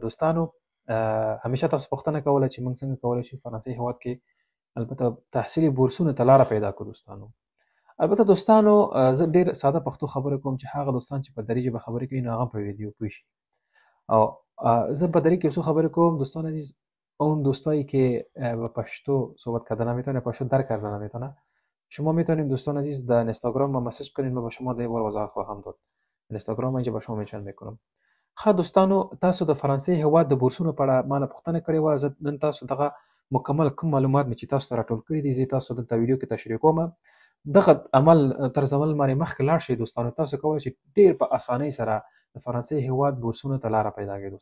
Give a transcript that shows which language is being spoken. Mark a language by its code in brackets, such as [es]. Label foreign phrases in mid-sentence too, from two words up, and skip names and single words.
[ps] دوستانو، همیشه تاسو پوښتنه کوله چې موږ څنګه کولی شو فرانسې هېواد کې البته تحصیلي بورسونو ته لاره پیدا کړو. دوستانو البته دوستانو، زه ډېر ساده پښتو خبرې کوم چې هغه دوستان چې په دري ژبه خبرې کوي نو هغه په ویدیو پوه شي. او زه په دري کې څو خبرې کوم. [fa] دوستان عزیز، اون دوستایی که به پشتو صحبت کردن نمیتونه، پشتو درک کردن نمیتونه، شما میتونید دوستان عزیز در اینستاگرام ما مسیج کنید، ما به شما در بار وضاحت خواهم داد. اینستاگرام اینجا به شما منشن میکنم. [ps] ښه دوستانو، تاسو د فرانسې هېواد د بورسونو په اړه ما نه پوښتنه کړې وه. زه نن تاسو دغه مکمل کوم معلومات مې چې تاسو ته راټول کړي دي زه تاسو دلته ویډیو کې تشریح کوم. دغه طرز عمل باندې مخکې لاړ شئ دوستانو، تاسو کولی شئ ډېر په اسانۍ سره د فرانسې هېواد بورسونو ته لاره پیدا کړئ.